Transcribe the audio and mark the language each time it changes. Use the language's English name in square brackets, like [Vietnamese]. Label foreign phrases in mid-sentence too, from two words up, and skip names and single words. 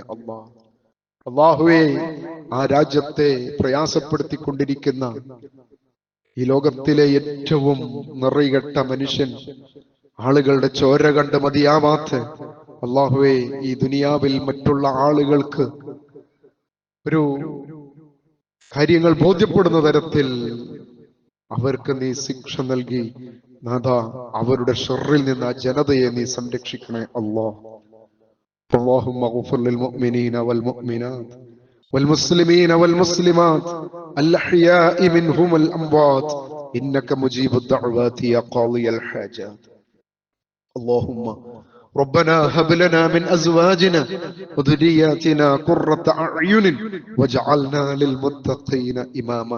[Malayalam] അല്ലാഹുവേ, ആ രാജ്യത്തെ പ്രയാസപ്പെടുത്തിക്കൊണ്ടിരിക്കുന്ന ഈ ലോകത്തിലെ ഏറ്റവും നിറകെട്ട മനുഷ്യൻ, ആളുകളുടെ ചോര കണ്ട് മതിയാവാത്ത അല്ലാഹുവേ, ഈ ദുനിയാവിൽ മറ്റുള്ള ആളുകൾക്ക് ഒരു കാര്യങ്ങൾ ബോധ്യപ്പെടുന്ന തരത്തിൽ അവർക്ക് നീ ശിക്ഷ നൽകി നാഥാ, അവരുടെ ഷർറിൽ നിന്ന് ആ ജനതയെ നീ സംരക്ഷിക്കണേ. [Arabic] اللهم اغفر للمؤمنين والمؤمنات والمسلمين والمسلمات الأحياء منهم والأموات إنك مجيب الدعوات يا قاضي الحاجات. اللهم ربنا هب لنا من أزواجنا وذرياتنا قرة أعين واجعلنا للمتقين إماما.